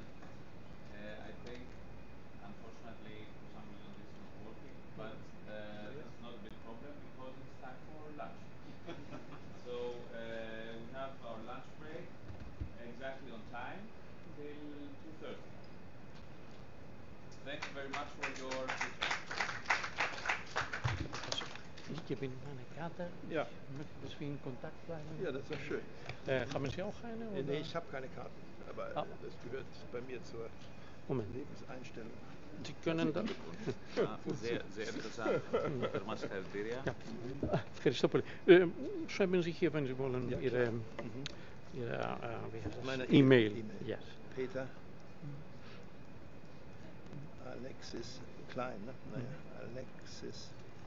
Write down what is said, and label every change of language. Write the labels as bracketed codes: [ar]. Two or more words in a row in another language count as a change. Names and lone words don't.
[en] I think, unfortunately, for some reason this is not working, but that's not a big problem because it's time for lunch. So we have our lunch break exactly on time till 2:30. Thank you very much for your [de] Ich gebe Ihnen meine Karte. Ja. Möchten wir in Kontakt bleiben? Ja, das ist doch schön. Haben Sie auch eine? Oder? Nee, ich habe keine Karten, aber Ah. das gehört bei mir zur Moment. Lebenseinstellung. Sie können da. sehr interessant. [el] Θερμά συγχαρητήρια. Ευχαριστώ πολύ. [de] Schreiben Sie hier, wenn Sie wollen, Ja, Ihre, Mhm. wie heißt das? Meine E-Mail. E-Mail. Yes. Peter. Alexis Klein, ne? Naja, Alexis